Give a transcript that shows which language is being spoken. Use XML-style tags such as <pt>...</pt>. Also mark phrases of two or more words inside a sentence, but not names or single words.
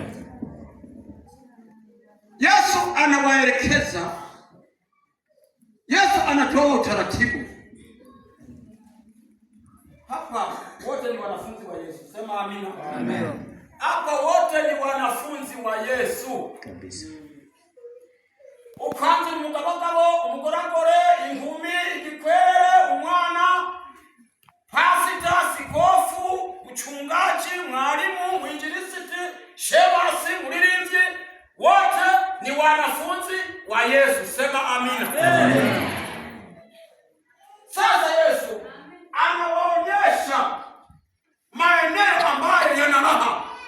<sw>Yesu anawaelekeza. Yesu anatoa utaratibu. Hapa wote ni wanafunzi wa Yesu. Sema amina. Amen. Hapa wote ni wanafunzi wa Yesu. Kabisa.</sw> <rn>Ukanzi mugabagabo, umugoragore, inkumi, igikwere, umwana, pasita, sikofu,</rn> <sw>mchungaji, mwalimu, mwinjilisiti, shemasi, muririmvyi, wote ni wanafunzi wa Yesu. Sema amina. Amen. Sasa Yesu anawaonyesha maeneo ambayo yana raha.</sw>